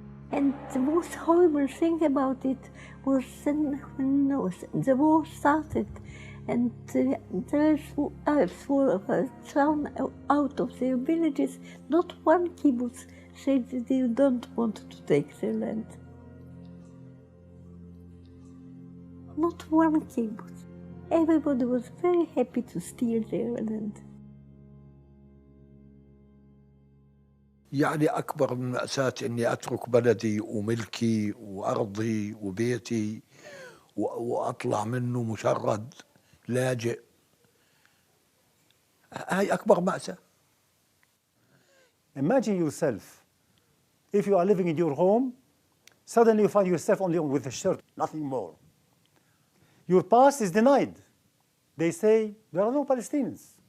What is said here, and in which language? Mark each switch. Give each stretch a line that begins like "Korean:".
English: And the most horrible thing about it was when the war started and the Arabs were thrown out of their villages. Not one kibbutz said that they don't want to take their land. Not one kibbutz. Everybody was very happy to steal their land.
Arabic: يعني أكبر من مأساة إني أترك بلدي وملكي وأرضي وبيتي وأطلع منه مشرد لاجئ. هاي أكبر مأساة.
English: Imagine yourself, if you are living in your home, suddenly you find yourself only with a shirt, nothing more. Your past is denied. They say there are no Palestinians.